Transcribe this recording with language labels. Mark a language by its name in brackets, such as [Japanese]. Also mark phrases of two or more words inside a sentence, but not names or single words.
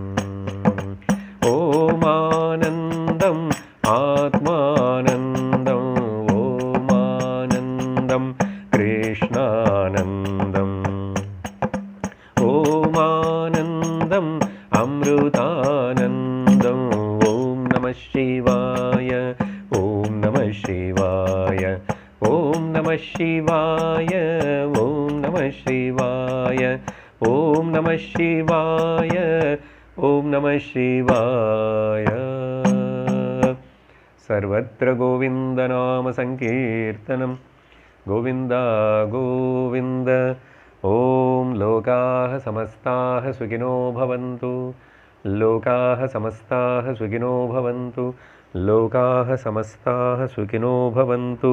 [Sanskrit] ఓమానందం ఆత్మానందం ఓమానందం కృష్ణానందం ఓమానందం అమృతానందం. ఓం నమః శివాయ ఓం నమః శివాయ ఓం నమః శివాయ ఓం నమః శివాయ ఓం నమః శివాయ ॐ नमः शिवाय। सर्वत्र गोविन्दनामसङ्कीर्तनं गोविन्द गोविन्द। ॐ लोकाः समस्ताः सुखिनो भवन्तु, लोकाः समस्ताः सुखिनो भवन्तु, लोकाः समस्ताः सुखिनो भवन्तु।